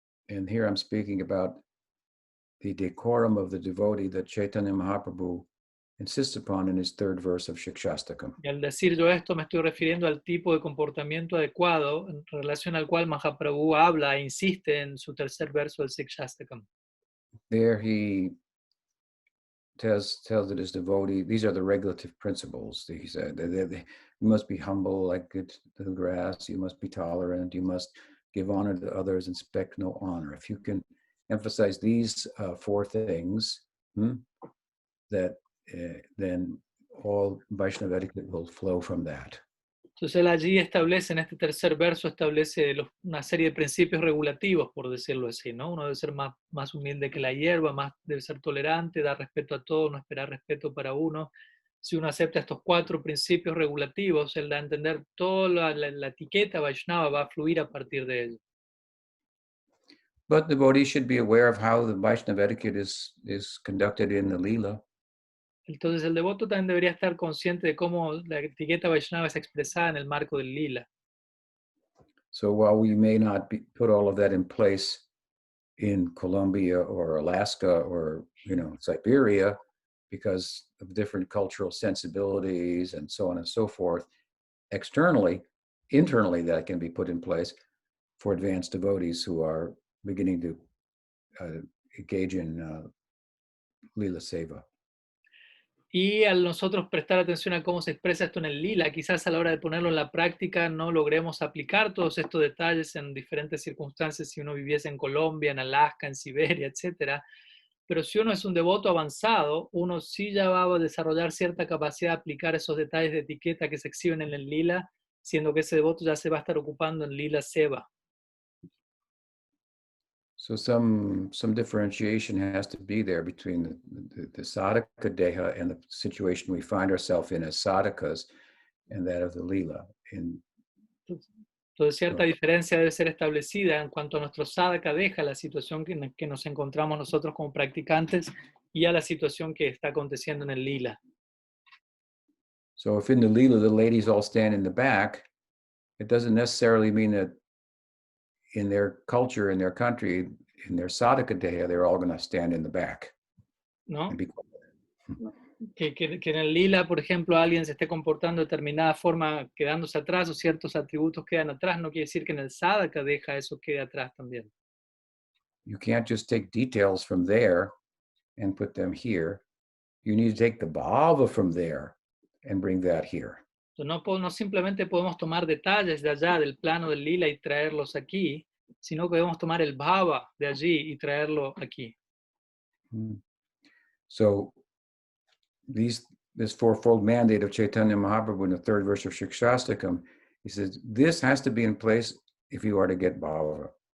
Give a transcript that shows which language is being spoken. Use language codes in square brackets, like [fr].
[en] And here I'm speaking about the decorum of the devotee that Chaitanya Mahaprabhu insists upon in his third verse of Shikshastakam. [es] Y al decir yo esto me estoy refiriendo al tipo de comportamiento adecuado en relación al cual Mahaprabhu habla e insiste en su tercer verso del Sikshastakam. [en] There he tells that his devotee, these are the regulative principles. He said, you must be humble like the grass, you must be tolerant, you must give honor to others, expect no honor. If you can emphasize these four things, then all Vaishnava etiquette will flow from that. [es] Entonces él allí establece, en este tercer verso, establece una serie de principios regulativos, por decirlo así, ¿no? Uno debe ser más humilde que la hierba, debe ser tolerante, dar respeto a todos, no esperar respeto para uno. Si uno acepta estos 4 principios regulativos, él da a entender toda la etiqueta Vaishnava va a fluir a partir de ello. [en] But the devotee should be aware of how the Vaishnava etiquette is conducted in the lila. [es] Entonces el devoto también debería estar consciente de cómo la etiqueta Vaishnava es expresada en el marco del lila. [en] So while we may not put all of that in place in Colombia or Alaska or Siberia because of different cultural sensibilities and so on and so forth, internally that can be put in place for advanced devotees who are beginning to engage in lila seva. [es] Y al nosotros prestar atención a cómo se expresa esto en el lila, quizás a la hora de ponerlo en la práctica no logremos aplicar todos estos detalles en diferentes circunstancias si uno viviese en Colombia, en Alaska, en Siberia, etc. Pero si uno es un devoto avanzado, uno sí ya va a desarrollar cierta capacidad de aplicar esos detalles de etiqueta que se exhiben en el lila, siendo que ese devoto ya se va a estar ocupando en lila seva. [en] So some differentiation has to be there between the sadhaka deha and the situation we find ourselves in as sadhakas and that of the lila. [es] Entonces cierta diferencia debe ser establecida en cuanto a nuestro sadhaka deja, la situación que nos encontramos nosotros como practicantes y a la situación que está aconteciendo en el lila. [en] So if in the lila the ladies all stand in the back, it doesn't necessarily mean that in their culture, in their country, in their sadhaka deha, they're all going to stand in the back. [es] ¿No? Que en el lila, por ejemplo, alguien se esté comportando de determinada forma quedándose atrás o ciertos atributos quedan atrás, no quiere decir que en el sadhaka deja eso quede atrás también. [en] You can't just take details from there and put them here. You need to take the bhava from there and bring that here. [es] No simplemente podemos tomar detalles de allá del plano del lila y traerlos aquí, sino que debemos tomar el bhava de allí y traerlo aquí. [en] So this fourfold mandate of Chaitanya Mahaprabhu in the third verse of Shikshastakam, he says, this has to be in place if you are to get bhava.